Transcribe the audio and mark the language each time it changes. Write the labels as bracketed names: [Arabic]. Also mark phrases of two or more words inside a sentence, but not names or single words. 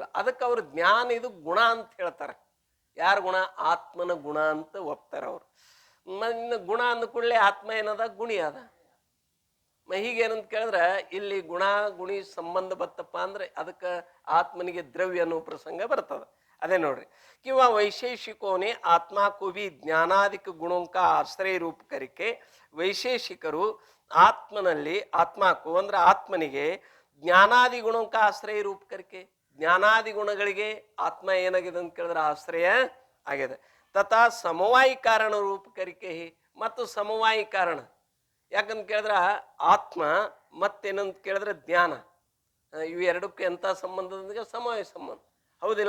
[Kannada] ಅದಕ್ಕೆ ಅವ್ರು ಜ್ಞಾನ ಇದು ಗುಣ ಅಂತ ಹೇಳ್ತಾರೆ. ಯಾರ ಗುಣ? ಆತ್ಮನ ಗುಣ ಅಂತ ಒಪ್ತಾರ ಅವರು. ಇನ್ನು ಗುಣ ಅಂದ ಕೂಡಲೇ ಆತ್ಮ ಏನದ ಗುಣಿ ಅದ. ಹೀಗೇನಂತ ಕೇಳಿದ್ರೆ ಇಲ್ಲಿ ಗುಣ ಗುಣಿ ಸಂಬಂಧ ಬತ್ತಪ್ಪ ಅಂದ್ರೆ ಅದಕ್ಕೆ ಆತ್ಮನಿಗೆ ದ್ರವ್ಯ ಅನ್ನೋ ಪ್ರಸಂಗ ಬರ್ತದ. ಅದೇ ನೋಡ್ರಿ, [Hindi] किंवा वैशेषिकों ने आत्मा को भी ज्ञानादिक गुणों का आश्रय रूप करके [Kannada] ವೈಶೇಷಿಕರು ಆತ್ಮನಲ್ಲಿ ಆತ್ಮಕ್ಕೂ ಅಂದ್ರೆ ಆತ್ಮನಿಗೆ ಜ್ಞಾನಾದಿ ಗುಣಕ ಆಶ್ರಯ ರೂಪ ಕರಿಕೆ ಜ್ಞಾನಾದಿ ಗುಣಗಳಿಗೆ ಆತ್ಮ ಏನಾಗಿದೆ ಅಂತ ಕೇಳಿದ್ರೆ ಆಶ್ರಯ ಆಗಿದೆ. ತಥಾ ಸಮವಾಯಿ ಕಾರಣ ರೂಪ ಕರಿಕೆ ಮತ್ತು ಸಮವಾಯಿ ಕಾರಣ ಯಾಕಂತ ಕೇಳಿದ್ರ ಆತ್ಮ ಮತ್ತೇನಂತ ಕೇಳಿದ್ರೆ ಜ್ಞಾನ, ಇವು ಎರಡಕ್ಕೂ ಎಂಥ ಸಂಬಂಧದೊಂದಿಗೆ ಸಮವಾಯ ಸಂಬಂಧ, ಹೌದಿಲ್ಲ?